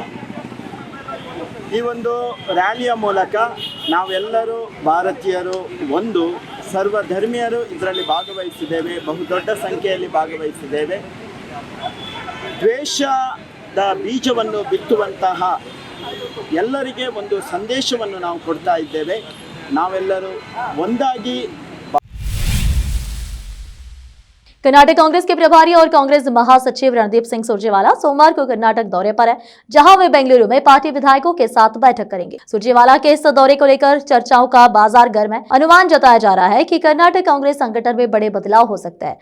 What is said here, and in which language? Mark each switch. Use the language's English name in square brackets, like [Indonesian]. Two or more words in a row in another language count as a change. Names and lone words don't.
[Kannada] ಈ ಒಂದು ರ್ಯಾಲಿಯ ಮೂಲಕ ನಾವೆಲ್ಲರೂ ಭಾರತೀಯರು, ಒಂದು ಸರ್ವಧರ್ಮೀಯರು ಇದರಲ್ಲಿ ಭಾಗವಹಿಸಿದ್ದೇವೆ, ಬಹುದೊಡ್ಡ ಸಂಖ್ಯೆಯಲ್ಲಿ ಭಾಗವಹಿಸಿದ್ದೇವೆ। ದ್ವೇಷದ ಬೀಜವನ್ನು ಬಿತ್ತುವಂತಹ ಎಲ್ಲರಿಗೆ ಒಂದು ಸಂದೇಶವನ್ನು ನಾವು ಕೊಡ್ತಾ ಇದ್ದೇವೆ। ನಾವೆಲ್ಲರೂ ಒಂದಾಗಿ। [Hindi] कर्नाटक कांग्रेस के प्रभारी और कांग्रेस महासचिव रणदीप सिंह सुरजेवाला सोमवार को कर्नाटक दौरे पर है, जहां वे बेंगलुरु में पार्टी विधायकों के साथ बैठक करेंगे। सुरजेवाला के इस दौरे को लेकर चर्चाओं का बाजार गर्म है। अनुमान जताया जा रहा है कि कर्नाटक कांग्रेस संगठन में बड़े बदलाव हो सकते हैं।